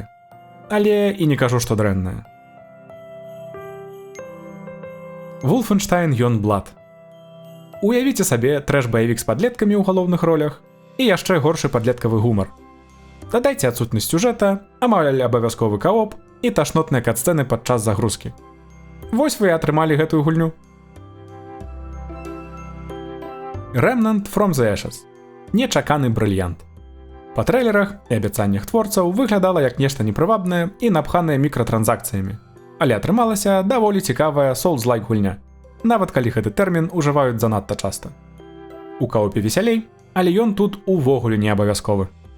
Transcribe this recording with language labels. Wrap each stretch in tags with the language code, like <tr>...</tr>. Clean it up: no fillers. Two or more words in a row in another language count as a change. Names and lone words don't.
<be>Але і не кажу, што дрэнная. Wolfenstein Youngblood. Уявіце сабе трэш-баявік з падлеткамі ў галоўных ролях і яшчэ горшы падлеткавы гумар. Дадайце адсутнасць сюжэта, амаль абавязковы кооп і ташнотныя кат-сцэны падчас загрузкі. Вось вы і атрымалі гэтую гульню. Remnant from the Ashes. Нечаканы брыльянт. Па трэйлерах і абяцаннях творцаў выглядала як нешта непрывабнае і напханае мікратранзакцыямі. Але атрымалася даволі цікавая Souls-like гульня, нават калі гэты тэрмін ужываюць занадта часта. У каопе весялей, але ён тут увогуле не абавязковы.</be>